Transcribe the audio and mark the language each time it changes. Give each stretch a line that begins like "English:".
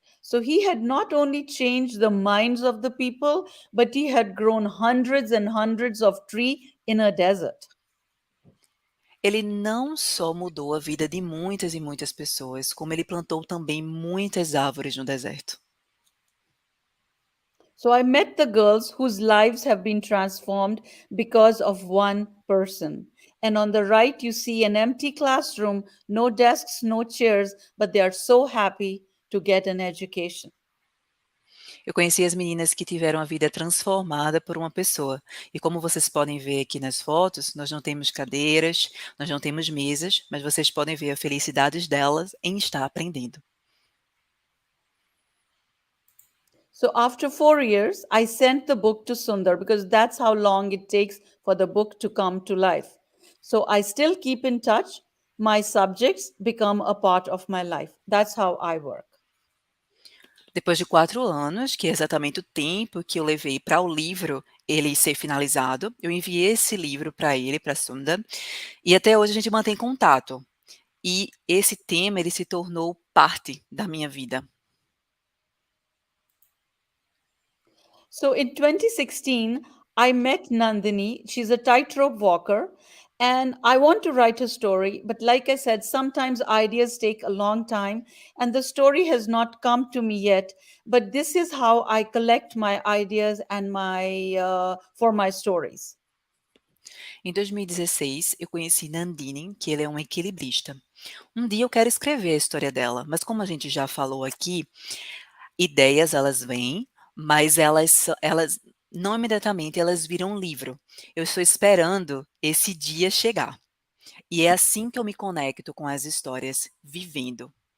English: So he had not only changed the minds of the people, but he had grown hundreds and hundreds of trees in a desert.
Portuguese: Ele não só mudou a vida de muitas e muitas pessoas, como ele plantou também muitas árvores no deserto.
English: So I met the girls whose lives have been transformed because of one person. And on the right, you see an empty classroom, no desks, no chairs, but they are so happy to get an education.
Portuguese: Eu conheci as meninas que tiveram a vida transformada por uma pessoa. E como vocês podem ver aqui nas fotos, nós não temos cadeiras, nós não temos mesas, mas vocês podem ver a felicidade delas em estar aprendendo.
English: So after 4 years, I sent the book to Sundar because that's how long it takes for the book to come to life. So I still keep in touch. My subjects become a part of my life. That's how I work.
Portuguese: Depois de 4 anos, que é exatamente o tempo que eu levei para o livro ele ser finalizado, eu enviei esse livro para ele, para Sundar, e até hoje a gente mantém contato. E esse tema ele se tornou parte da minha vida.
English: So in 2016, I met Nandini. She's a tightrope walker, and I want to write a story. But like I said, sometimes ideas take a long time, and the story has not come to me yet. But this is how I collect my ideas and for my stories.
Portuguese: Em 2016, eu conheci Nandini, que ele é um equilibrista. Um dia eu quero escrever a história dela, mas como a gente já falou aqui, ideias elas vêm, mas elas não imediatamente elas viram um livro. Eu estou esperando esse dia chegar. E é assim que eu me conecto com as histórias, vivendo.